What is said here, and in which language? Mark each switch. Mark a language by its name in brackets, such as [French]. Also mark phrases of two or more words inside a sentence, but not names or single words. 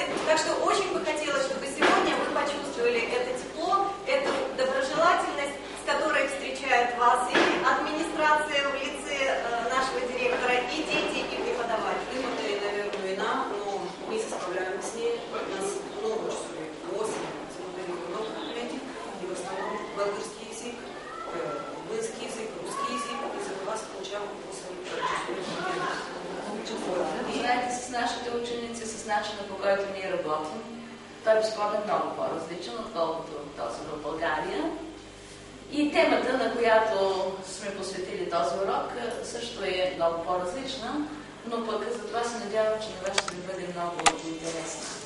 [Russian] Так что очень бы хотелось, чтобы сегодня вы почувствовали это тепло, эту доброжелательность, с которой встречает вас и администрация в лице нашего директора, и дети, и преподаватели. Это, наверное, война, но мы справляем с ней. У нас много часов, 8, смотрели много документов, и в основном болгарский язык, украинский язык, русский язык, и за вас получавам 8 часов. [Bulgarian] Знаете, с нашите ученици, с начина, по който ние работим, той е безспорно много по-различен, отколкото този в България. И темата, на която сме посветили този урок, също е много по-различна, но пък за това се надявам, че на вас ще ви бъде много интересна.